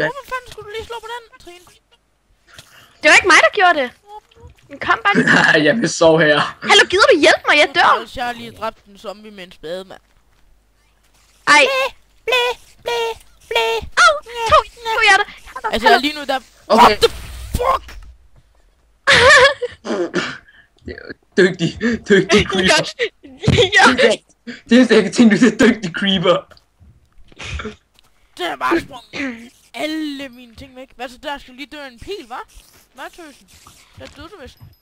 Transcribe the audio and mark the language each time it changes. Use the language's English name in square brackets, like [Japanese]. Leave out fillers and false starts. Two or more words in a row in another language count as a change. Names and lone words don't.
[Danish] Hvorfor fanden skulle du lige slå på den, Trine? Det var ikke mig, der gjorde det. Men kom bare lige. jeg vil sove her. Hallo, gider du hjælpe mig? Jeg dør. Jeg har lige dræbt en zombie med en spade, mand. Ej. Blæ. Au, to hjerter. Altså, lige nu der... Okay. [English] What the fuck! [Danish] Dygtig creeper. Ja. Det er slet ikke tænkt, du er dygtig creeper. Det er bare sprunget alle mine ting væk. Hvad så der? Skal lige dø en pil, hva'? Hvad tøsen? Der døde du vist.